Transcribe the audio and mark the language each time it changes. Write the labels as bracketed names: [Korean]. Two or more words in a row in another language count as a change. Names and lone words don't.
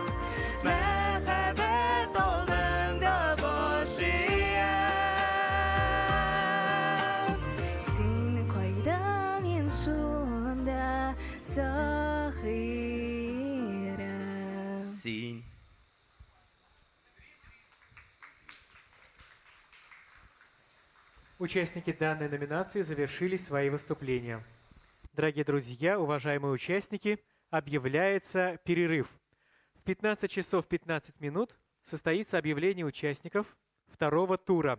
[Tatar] Мәхәббәт алдында баш иям. Син кайда, мин шунда заһирем. Син. [Russian] Участники данной номинации завершили свои выступления. Дорогие друзья, уважаемые участники, объявляется перерыв. В 15 часов 15 минут состоится объявление участников второго тура.